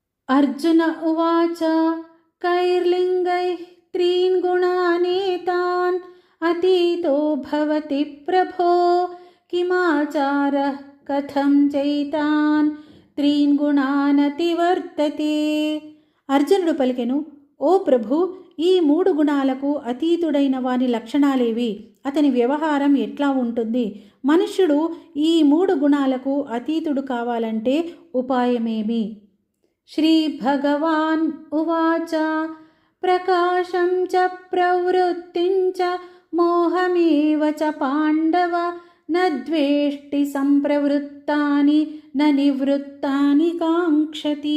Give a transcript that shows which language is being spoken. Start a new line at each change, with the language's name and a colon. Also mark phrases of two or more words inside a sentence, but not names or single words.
Sanskrit: अर्जुन उवाच कैर्लिङ्गैः त्रीन् गुणानेतान् अतीतो भवति प्रभो किमाचारः कथं चैतान् त्रीन् गुणानतिवर्तते.
Telugu: అర్జునుడు పలికెను, ఓ ప్రభు, ఈ 3 గుణాలకు అతీతుడైన వాని లక్షణాలేవి? అతని వ్యవహారం ఎట్లా ఉంటుంది? మనుష్యుడు ఈ 3 గుణాలకు అతీతుడు కావాలంటే ఉపాయమేమి?
Sanskrit: श्री भगवान् उवाच प्रकाशं च प्रवृत्तिं च मोहमेव च पाण्डव न द्वेष्टि सम्प्रवृत्तानि न निवृत्तानि काङ्क्षति.